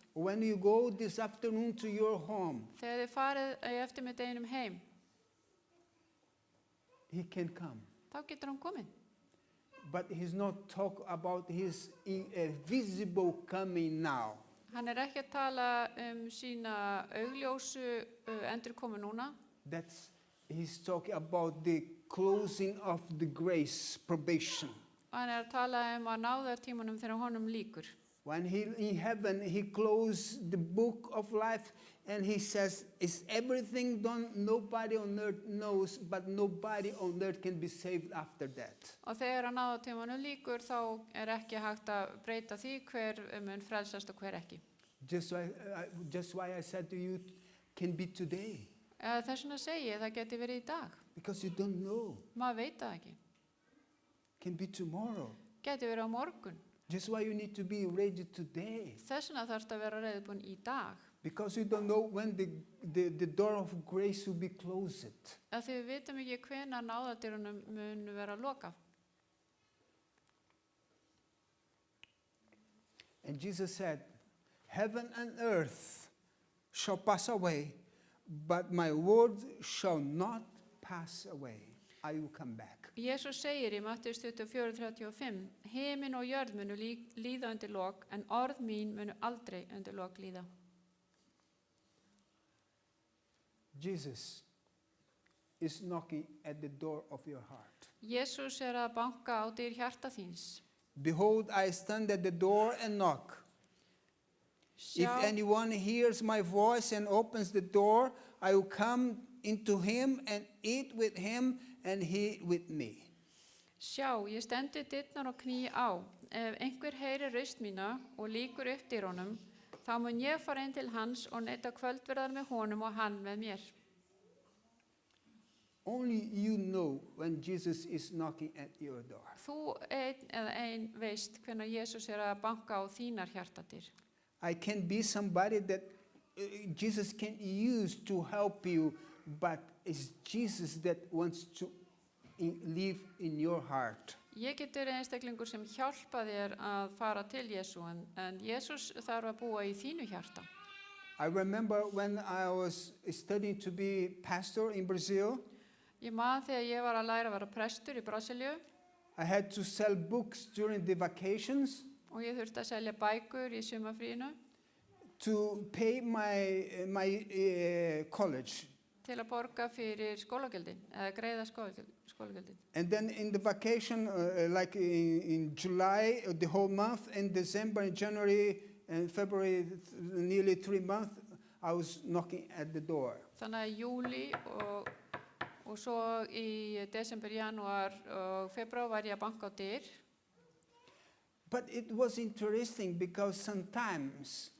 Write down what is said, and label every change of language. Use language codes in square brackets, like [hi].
[en] or when you go this afternoon to your home, [is] þegar þið farið í eftirmiddeginum heim, [en] he can come. [is] þá getur hann komið. [en] But he's not talk about his visible coming now. [is] Hann er ekki að tala sína augljósu endurkomu núna. [en] He's talking about the closing of the grace probation. [is] Hann er að tala að náðartímanum þegar honum líkur. [en] When in heaven, he closed the book of life and he says, is everything done? Nobody on earth knows, but nobody on earth can be saved after that. [is] Og þegar náðartímanum líkur, þá er ekki hægt að breyta því hver mun frelsast og hver ekki. [en] Just why I said to you, can be today. [is] Þess vegna segi ég, það geti verið í dag. [en] Because you don't know. [is] Maður veit það ekki. [en] Can be tomorrow. [is] Geti verið á morgun. [en] Just why you need to be ready today. [is] Þess vegna þarfst að vera reiðubúin í dag. [en] Because you don't know when the door of grace will be closed. [is] Því við vitum ekki hvenær náðardyrunum mun vera lokað. [en] And Jesus said, Heaven and earth shall pass away, but my word shall not pass away. I will come back. [is] Jesús segir í Mattheus 24:35, Himin og jörð munu líða undir lok, en orð mín munu aldrei undir lok líða. [en] Jesus is knocking at the door of your heart. [is] Jesús að banka á dyr hjarta þíns. [en] Behold, I stand at the door and knock. If anyone hears my voice and opens the door, I will come into him and eat with him and he with me. [is] Sjá, ég stendi dyrnar og kný á. Ef einhver heyrir raust mína og líkur upp dyrunum, þá mun ég fara inn til hans og neyta kvöldverðar með honum og hann með mér. [en] Only you know when Jesus is knocking at your door. [is] Þú ein veist hvenær Jesús að banka á þínar hjartadyr. [en] I can be somebody that Jesus can use to help you, but it's Jesus that wants to live in your heart. [is] Ég get verið einstaklingur sem hjálpa þér að fara til Jesú, en Jesús þarf að búa í þínu hjarta. [en] I remember when I was studying to be pastor in Brazil. [is] Ég man þegar ég var að læra að vera prestur í Brasilíu. [en] I had to sell books during the vacations. [is] Og ég þurfti að selja bækur í sumarfríinu. [en] To pay my college. [is] Til að borga fyrir skólagjöldin, eða greiða skólagjöldin. [en] And then in the vacation, like in July, the whole month, in December, in January, and February, nearly 3 months, I was knocking at the door. [is] Þannig að júli og svo í desember, janúar og februar var ég að banka á dyr. [en] But it was interesting because sometimes